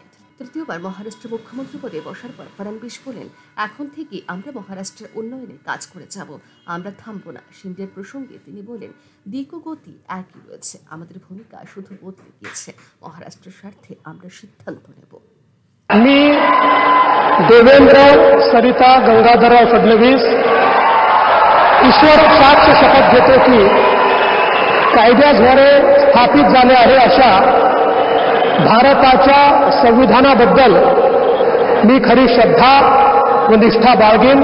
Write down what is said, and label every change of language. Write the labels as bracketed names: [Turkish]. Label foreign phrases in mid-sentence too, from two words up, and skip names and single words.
[Bangla] তৃতীয়বার মহারাষ্ট্র মুখ্যমন্ত্রী পদে বসার পর ফডনবিস বলেন, এখন থেকে আমরা মহারাষ্ট্রের উন্নয়নে কাজ করে যাব, আমরা থামব না। শিন্ডের প্রসঙ্গে তিনি বলেন, দিক ও গতি একই রয়েছে, আমাদের ভূমিকা শুধু বদলে গিয়েছে। মহারাষ্ট্রের স্বার্থে আমরা সিদ্ধান্ত নেব। [Marathi] मी देवेंद्र सरिता गंगाधरराव फडणवीस ईश्वर साक्ष शपथ घेतो की कायद्याद्वारे स्थापित झाले आहे अशा भारताच्या संविधानाबद्दल मी खरी श्रद्धा व निष्ठा बाळगेन।